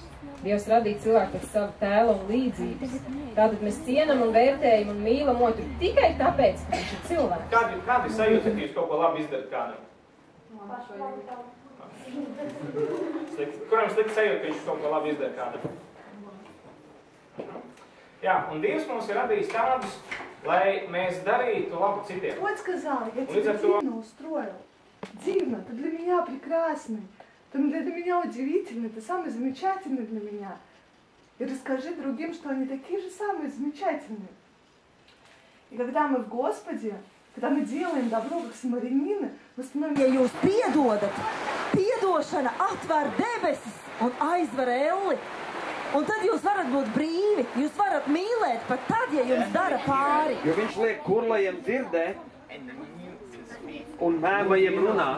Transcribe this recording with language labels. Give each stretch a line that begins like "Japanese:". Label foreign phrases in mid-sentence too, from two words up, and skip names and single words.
Latvian: Dievs radīja cilvēku pēc sava tēla un līdzības. Tātad mēs cienam un vērtējam un mīlam otru tikai tāpēc, ka viņš ir cilvēks. Kādi sajūta, ka jūs kaut ko labi izdarat kādam? Kuram slikti sajūta, ka viņš kaut ko labi izdara kādam? Jā, un Dievs mums ir radījis tādus, lai mēs darītu labu цитiem.
Russian: Вот сказал, я тебе дивно устроил. Дивно, ты для меня прекрасный. Ты для меня удивительный, ты самый замечательный для меня. И расскажи другим, что они такие же самые замечательные. И когда мы в Господе, когда мы делаем добро, как самарянины, мы становимся...
Latvian: Ja jūs piedodat, piedošana atver debesis un aizver elli. Un tad jūs varat būt brīvi, jūs varat mīlēt pat tad, ja jums dara pāri. Jo viņš liek kurlajiem dzirdēt un mēmajiem runāt.